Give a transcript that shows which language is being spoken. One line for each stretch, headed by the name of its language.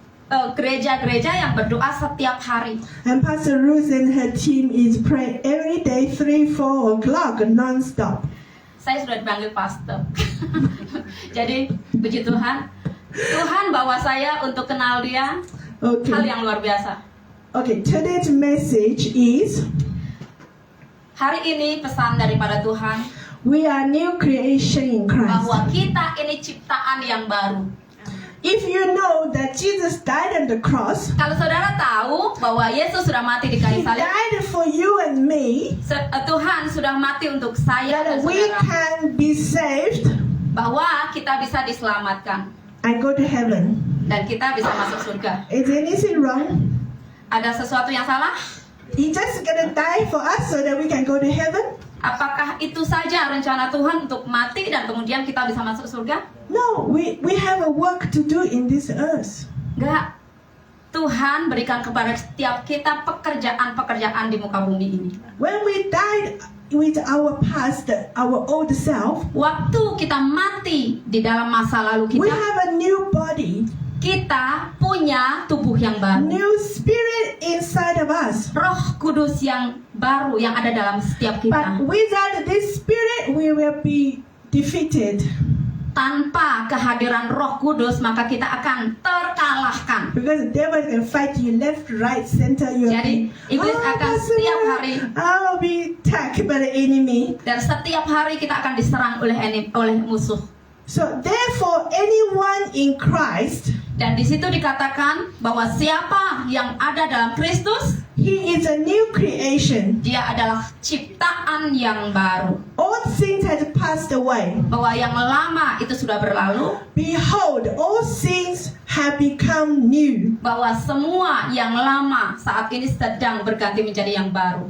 Indonesian: Gereja-gereja yang berdoa setiap hari.
English: And Pastor Ruth and her team is pray every day 3-4 o'clock non-stop.
Indonesian: Saya sudah dipanggil pastor. Jadi puji Tuhan, Tuhan bawa saya untuk kenal Dia, hal
English: Okay.
Indonesian: yang luar biasa.
English: Okay, today's message is
Indonesian: Hari ini pesan daripada Tuhan
English: we are new creation in Christ.
Indonesian: bahwa kita ini ciptaan yang baru.
English: If you know that Jesus died on the cross,
Indonesian: Kalau saudara tahu bahwa Yesus sudah mati di kayu
English: He
Indonesian: salib,
English: died for you and me,
Indonesian: Tuhan sudah mati untuk saya dan
English: that we
Indonesian: saudara,
English: can be saved
Indonesian: bahwa kita bisa diselamatkan
English: and go to heaven.
Indonesian: dan kita bisa masuk surga.
English: Is anything wrong?
Indonesian: Ada sesuatu yang salah?
English: He just gonna die for us so that we can go to heaven?
Indonesian: Apakah itu saja rencana Tuhan untuk mati dan kemudian kita bisa masuk surga?
English: No, we have a work to do in this earth.
Indonesian: Enggak. Tuhan berikan kepada setiap kita pekerjaan-pekerjaan di muka bumi ini.
English: When we died with our past, our old self,
Indonesian: Waktu kita mati di dalam masa lalu
English: we
Indonesian: kita,
English: have a new body,
Indonesian: kita punya tubuh yang baru.
English: new spirit inside of us.
Indonesian: Roh Kudus yang baru yang ada dalam setiap kita.
English: But without this spirit, we will be defeated.
Indonesian: tanpa kehadiran Roh Kudus maka kita akan terkalahkan.
English: Because the devil can fight you left, right, center. You
Indonesian: Jadi iblis akan setiap hari
English: I'll be attacked by the enemy.
Indonesian: dan setiap hari kita akan diserang oleh musuh.
English: So therefore, anyone in Christ,
Indonesian: Dan di situ dikatakan bahwa siapa yang ada dalam Kristus,
English: he is a new creation.
Indonesian: dia adalah ciptaan yang baru.
English: All things has passed away.
Indonesian: Bahwa yang lama itu sudah berlalu,
English: Behold, all things have become new.
Indonesian: bahwa semua yang lama saat ini sedang berganti menjadi yang baru.